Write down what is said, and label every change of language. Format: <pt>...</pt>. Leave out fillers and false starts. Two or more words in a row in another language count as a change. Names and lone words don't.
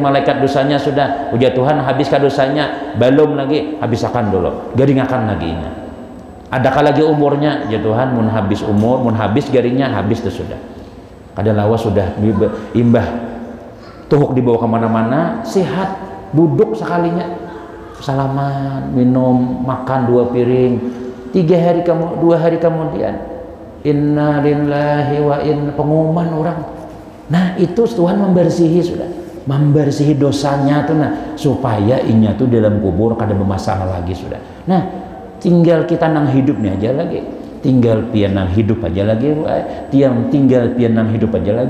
<bjn>malaikat dosanya sudah ujar Tuhan habiskah dosanya belum lagi habisakan dulu garingakan lagi ini adakah lagi umurnya ya Tuhan mun habis umur mun habis garingnya habis itu sudah kada lawas sudah imbah tuhuk dibawa kemana-mana sehat, duduk sekalinya salaman, minum, makan 2 piring, 2 hari kemudian</bjn> <ar>إنا لله وإنا,</ar> <bjn>pengumuman orang. Nah itu Tuhan membersihi sudah, membersihi dosanya tuh, nah supaya inya tuh dalam kubur kada bermasalah lagi sudah. Nah tinggal kita nang hidupnya aja lagi, tinggal pian nang hidup aja lagi, tinggal pian nang hidup aja lagi.</bjn>